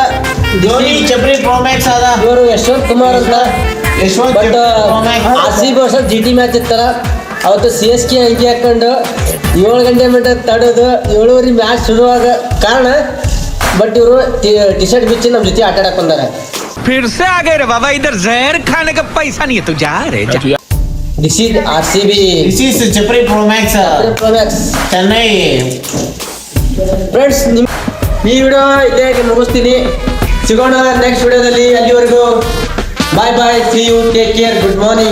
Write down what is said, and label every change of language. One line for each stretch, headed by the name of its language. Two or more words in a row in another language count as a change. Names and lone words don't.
Kannada: ಧೋನಿ ಚಪ್ರಿ ಪ್ರೋಮ್ಯಾಕ್ಸ್ ಅದ. ಇವರು ಯಶವಂತ್ ಕುಮಾರ್ ಅಂತ. ಬಟ್ RCB ವರ್ಷ GT ಮ್ಯಾಚ್ ಇತ್ತಲ್ಲ, ಅವತ್ತು CSK ಅಂಕಿ ಹಾಕೊಂಡು 7 ಗಂಟೆ ಮಟ್ಟ ತಡೆದು 7:30 ಮ್ಯಾಚ್ ಶುರುವಾಗ ಕಾರಣ. ಬಟ್ ಇವರು ಟಿ ಶರ್ಟ್ ಬಿಚ್ಚಿ ನಮ್ಮ ಜೊತೆ ಆಟ ಆಡಕ್ ಬಂದಾರೆ.
Hindi: फिर से आ गए रे बाबा, इधर जहर खाने का पैसा नहीं है, तू जा रे जा.
English: this is RCB this is chapri promax Chennai.
Kannada: ಫ್ರೆಂಡ್ಸ್, ಈ ವಿಡಿಯೋ ಇಲ್ಲೇ ಮುಗಿಸ್ತೀನಿ. ಸಿಗೋಣ ನೆಕ್ಸ್ಟ್ ವಿಡಿಯೋದಲ್ಲಿ.
English: ಅಲ್ಲಿವರೆಗೂ bye bye, see you, take care, good morning.